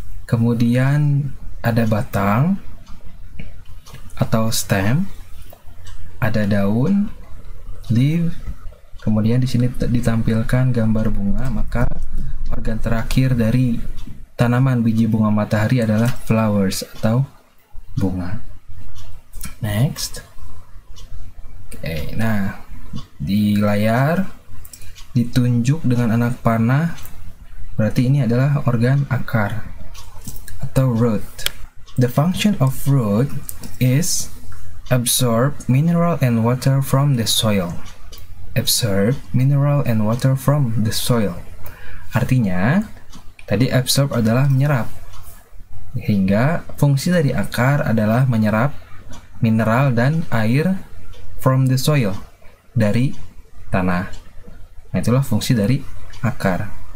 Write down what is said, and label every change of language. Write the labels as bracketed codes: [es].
[id] Kemudian ada batang atau stem, ada daun, leaf, kemudian di sini ditampilkan gambar bunga, maka organ terakhir dari tanaman biji bunga matahari adalah flowers atau bunga. Next. Oke, nah di layar ditunjuk dengan anak panah, berarti ini adalah organ akar atau root. [en] The function of root is absorb mineral and water from the soil. Absorb mineral and water from the soil. [id] Artinya, tadi absorb adalah menyerap. Hingga fungsi dari akar adalah menyerap mineral dan air [en] from the soil, [id] dari tanah. Nah, itulah fungsi dari akar.